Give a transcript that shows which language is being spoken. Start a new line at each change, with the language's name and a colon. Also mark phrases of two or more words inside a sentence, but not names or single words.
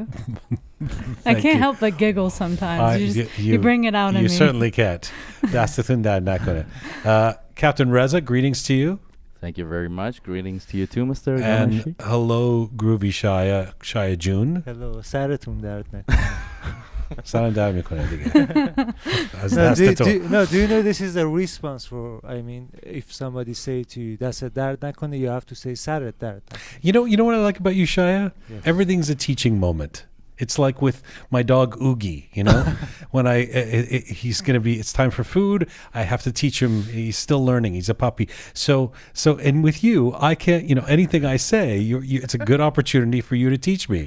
English: I can't help but giggle sometimes. You bring it out in me. You certainly can't. Captain Reza, greetings to you. Thank you very much. Greetings to you too, Mr. And Ghomeshi. hello, groovy Shaya June. Hello,
Persian: سرتون درد نکنه. سلام در میکنه دیگه.
English: Do you know this is a response for, I mean, if somebody say to you,
Persian: دست درد نکنه,
English: you have to say
Persian: سرت درد نکنه.
English: You know what I like about you, Shaya? Yes. Everything's a teaching moment. It's like with my dog Oogie, you know, when he's going to be, it's time for food. I have to teach him. He's still learning. He's a puppy. So, and with you, I can't, anything I say, it's a good opportunity for you to teach me.